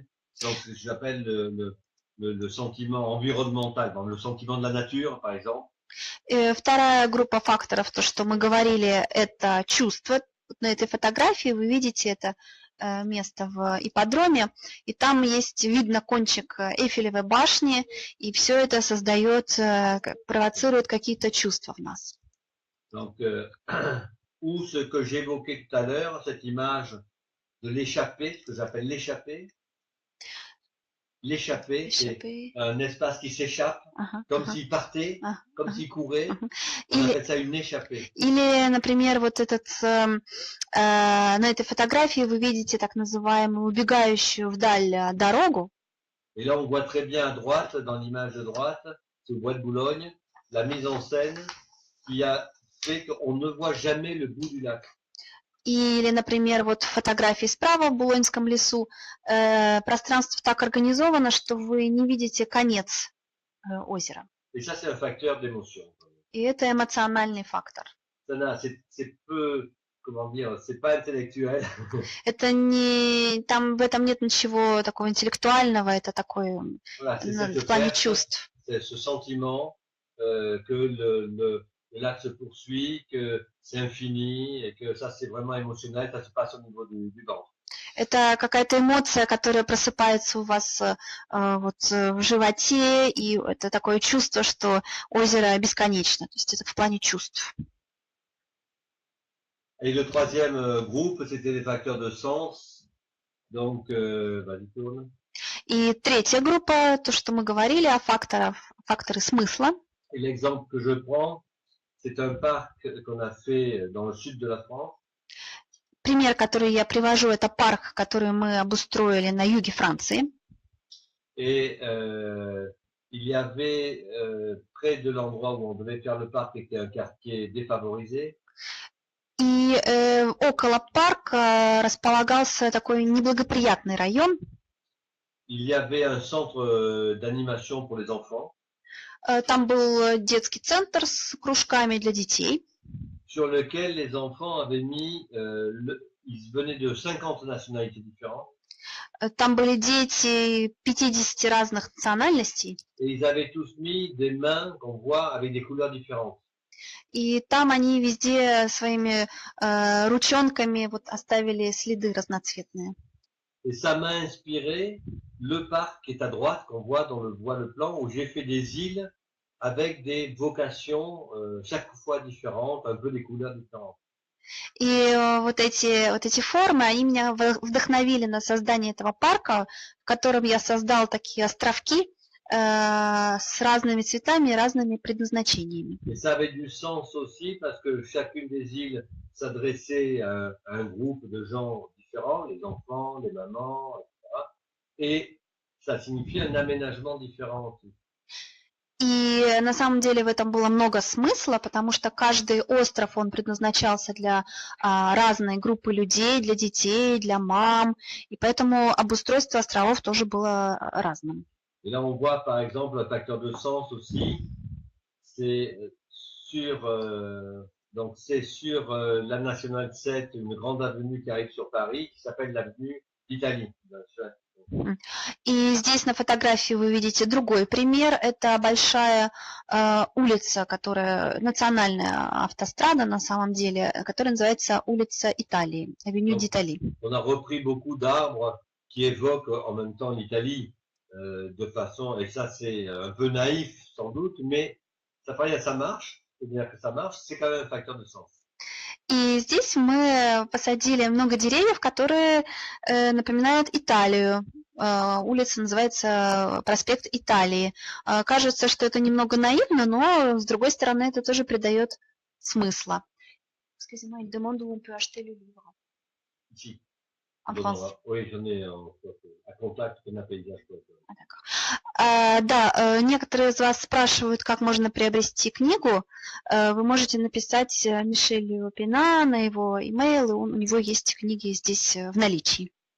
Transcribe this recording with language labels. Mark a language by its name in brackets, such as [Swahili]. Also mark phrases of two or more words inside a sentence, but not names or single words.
[French] Donc, j'appelle le sentiment environnemental, donc le sentiment de la nature, par exemple. [Russian] Вторая группа факторов, то, что мы говорили, это чувство. На этой фотографии вы видите это место в ипподроме, и там есть, видно кончик Эйфелевой башни, и все это создает, провоцирует какие-то чувства в нас. [French] Donc, ou ce que j'évoquais tout à l'heure, cette image de l'échappée, ce que j'appelle l'échappée. L'échappée, c'est un espace qui s'échappe, comme s'il partait, comme s'il courait. On appelle ça une échappée. [Russian] Или, например, вот этот, на этой фотографии вы видите так называемую убегающую вдаль дорогу. [French] Et là, on voit très bien à droite, dans l'image de droite, c'est au Bois de Boulogne, la mise en scène qui a fait qu'on ne voit jamais le bout du lac. [Russian] Или, например, вот фотографии справа в Булоньском лесу, пространство так организовано, что вы не видите конец озера. [French] Et ça, c'est un facteur d'émotion. [Russian] И это эмоциональный фактор. [French] C'est peu, comment dire, c'est pas intellectuel. [Russian] Это не, там в этом нет ничего такого интеллектуального, это такое Voilà, в плане чувств. [French] C'est ce sentiment que le lac se poursuit, que c'est infini, et que ça, c'est vraiment émotionnel, ça se passe au niveau du ventre. [Russian] Это какая-то эмоция, которая просыпается у вас вот в животе, и это такое чувство, что озеро бесконечно. То есть это в плане чувств. [French] Et le troisième groupe, c'était les facteurs de sens. Donc, vas-y, tourne. [Russian] И третья группа, то, что мы говорили о факторы смысла. [French] Et l'exemple que je prends, c'est un parc qu'on a fait dans le sud de la France. [Russian] Пример, который я привожу, это парк, который мы обустроили на юге Франции. [French] Et il y avait près de l'endroit où on devait faire le parc, était un quartier défavorisé. [Russian] И около парка располагался такой неблагоприятный район. [French] Il y avait un centre d'animation pour les enfants. [Russian] Там был детский центр с кружками для детей. [French] Sur lequel les enfants avaient mis, ils venaient de 50 nationalités différentes. [Russian] Там были дети 50 разных национальностей. [French] Et ils avaient tous mis des mains qu'on voit avec des couleurs différentes. [Russian] И там они везде своими ручонками вот оставили следы разноцветные. [French] Et ça m'a inspiré le parc qui est à droite, qu'on voit dans le plan, où j'ai fait des îles avec des vocations chaque fois différentes, un peu des couleurs différentes. [Russian] И вот эти формы, они меня вдохновили на создание этого парка, в котором я создал такие островки с разными цветами и разными предназначениями. [French] Et ça avait du sens aussi parce que chacune des îles s'adressait à un groupe de gens différents, les enfants, les mamans, etc. Et ça signifiait un aménagement différent aussi. [Russian] И на самом деле в этом было много смысла, потому что каждый остров, он предназначался для разной группы людей, для детей, для мам, и поэтому обустройство островов тоже было разным. [French] Et là, on voit par exemple un facteur de sens aussi, c'est sur, la Nationale 7, une grande avenue qui arrive sur Paris, qui s'appelle l'avenue d'Italie. [Russian] И здесь на фотографии вы видите другой пример. Это большая улица, национальная автострада на самом деле, которая называется улица Италии, авеню d'Italie. [French] On a repris beaucoup d'arbres qui évoquent en même temps l'Italie de façon, et ça c'est un peu naïf sans doute, mais ça marche, c'est-à-dire que ça marche, c'est quand même un facteur de sens. [Russian] И здесь мы посадили много деревьев, которые напоминают Италию. Улица называется проспект Италии. Кажется, что это немного наивно, но с другой стороны это тоже придает смысла. [French] Excusez-moi, il demande où on peut acheter le livre. Ici. En France. Oui, j'en ai à contact qu'on a paysage. [Russian] Да, некоторые из вас спрашивают, как можно приобрести книгу. Вы можете написать Мишелю Пина на его имейл, и у него есть книги здесь в наличии.